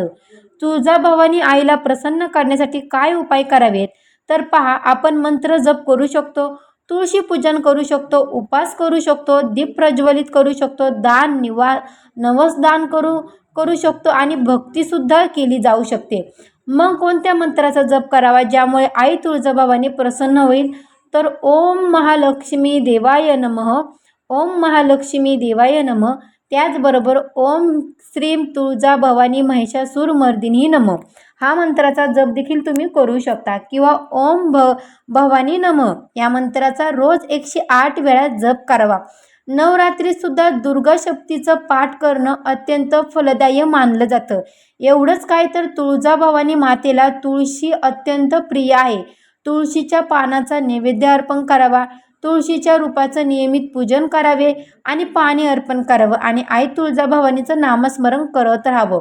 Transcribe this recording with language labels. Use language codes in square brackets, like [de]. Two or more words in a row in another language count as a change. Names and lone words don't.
[mr] तुळजाभवानी आईला प्रसन्न करण्यासाठी काय उपाय करावेत तर पहा, आपण मंत्र जप करू शकतो, तुळशी पूजन करू शकतो, उपास करू शकतो, दीप प्रज्वलित करू शकतो, दान नवस दान करू शकतो आणि भक्तीसुद्धा केली जाऊ शकते. मग कोणत्या मंत्राचा जप करावा ज्यामुळे आई तुळजाभवानी प्रसन्न होईल तर [sa] ओम महालक्ष्मी देवाय नमः, ओम महालक्ष्मी देवाय नमः. [mr] त्याचबरोबर [sa] ओम श्रीम तुळजाभवानी महिषासुरमर्दिनी नमः [mr] हा मंत्राचा जप देखील तुम्ही करू शकता किंवा [sa] ओम भवानी नमः [mr] या मंत्राचा रोज 108 वेळा जप करावा. नवरात्रीसुद्धा दुर्गा शक्तीचं पाठ करणं अत्यंत फलदायी मानलं जातं. एवढंच काय तर तुळजाभवानी मातेला तुळशी अत्यंत प्रिय आहे. तुळशीच्या पानाचा नैवेद्य अर्पण करावा. तुळशीच्या रूपाचं नियमित पूजन करावे आणि पाणी अर्पण करावं आणि आई तुळजाभवानीचं नामस्मरण करत राहावं.